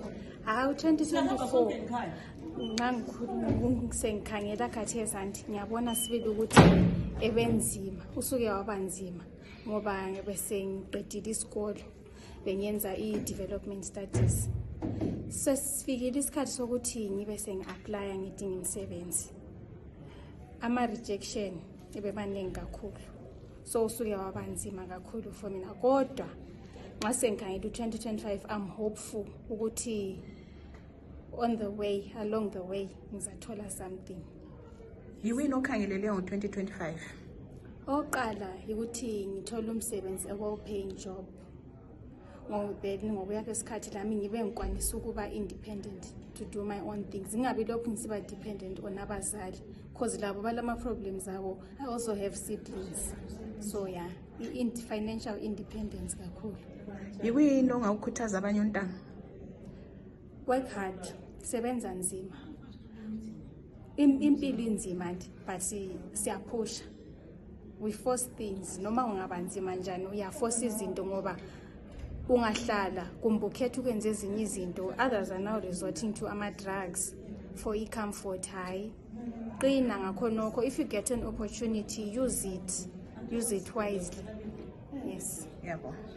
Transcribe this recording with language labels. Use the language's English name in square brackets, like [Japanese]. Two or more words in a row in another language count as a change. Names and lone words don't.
[North Ndebele] 2024 sengikhangela khathesi anti ngiyabona sibili ukuthi ebenzima usuke wabanzima ngoba bese ngiqedile isikole bengenza i- [English] development studies. [North Ndebele] Sesifikile isikhathi sokuthi ngibe sengi-applya ngidinga imisebenzi. Ama-rejection ebemaningi kakhulu, so usuke wabanzima kakhulu for mina, kodwa ngase ngikhangela u-2025 [English] I'm hopeful [North Ndebele] ukuthi [English] along the way [North Ndebele] ngizathola something. Yiwini okhangelele ngo-2025? Oqala ukuthi ngithole umsebenzi [English] paying job. [North Ndebele] Ngokuya kwesikhathi lami ngibe ngikwanisa ukuba [English] independent, to do my own things. [North Ndebele] Ngingabi lokhu ngisiba [English] dependent on [North Ndebele] abazali because labo balama problems abo. [English] I also have siblings. So yeah, financial independence kakhulu. [North Ndebele] Yiwini ongawukhuthaza abanye ontanga? [English] Work hard, [North Ndebele] sebenza nzima. Impilo inzima but siyapusha. [English] We force things. [North Ndebele] Noma ungabanzima njani uyaforce izinto ngoba ungahlala kumbe ukhetha ukwenza ezinye izinto. [English] Others are now resorting to ama-drugs for comfort. [North Ndebele] Hayi, qina ngakho nokho. [English] If you get an opportunity, use it wisely. Yes. [North Ndebele] Yebo.